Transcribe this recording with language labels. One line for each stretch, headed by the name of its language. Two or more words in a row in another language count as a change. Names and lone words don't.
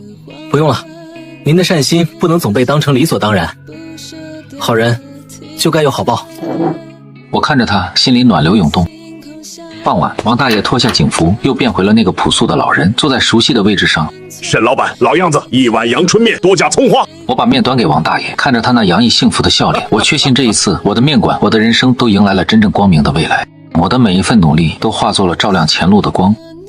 Chinese: 不用了，您的善心不能總被當成理所當然，好人就該有好報。我看着他，心裡暖流湧動。傍晚，王大爺脫下警服，又變回了那個樸素的老人，坐在熟悉的位置上。沈老闆，老樣子，一碗陽春麵，多加蔥花。我把麵端給王大爺，看着他那洋溢幸福的笑臉，我確信這一次，我的麵館，我的人生都迎來了真正光明的未來。我的每一份努力都化作了照亮前路的光。